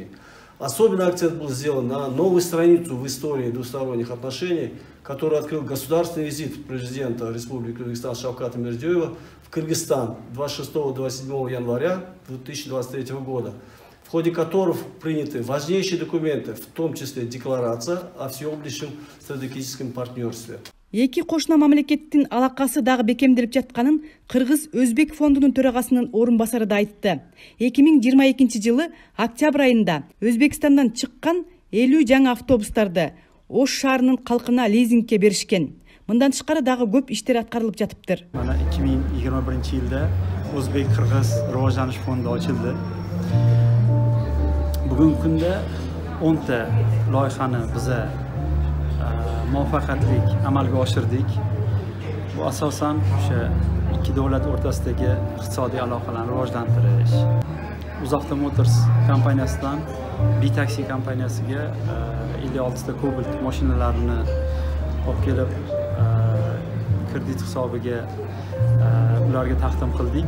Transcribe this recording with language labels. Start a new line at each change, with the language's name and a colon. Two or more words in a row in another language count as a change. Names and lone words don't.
Russian: Особенно акцент был сделан на новую страницу в истории двусторонних отношений, которую открыл государственный визит президента Республики Узбекистан Шавката Мирзиёева в Кыргызстан 26-27 января 2023 года, в ходе которых приняты важнейшие документы, в том числе декларация о всеобъемлющем стратегическом партнерстве.
Kyrgyz: Эки кошуна мамлекеттин алакасы дагы бекемделип жатканын Кыргыз-Өзбек фондунун төрагасынын орун басары да айтты. 2022 жылы октябрь айында Өзбекстандан чыккан 50 жаңы автобустарды Ош шаарынын калкына лизингке беришкен. Мындан тышкары дагы көп иштер аткарылып жатыптыр.
Uzbek: Mana 2021 yılda Özbek-Kırgız Rivojlanish fondi ochildi. Bugungi kunda 10 ta loyihani biza muvaffaqiyatli amalga oshirdik. Bu asosan o'sha ikki davlat o'rtasidagi iqtisodiy aloqalarni rivojlantirish, Uzauto Motors kompaniyasidan B-Taxi kompaniyasiga 56 ta Cobalt mashinalarini olib kelib kredit hisobiga ularga taqdim qildik.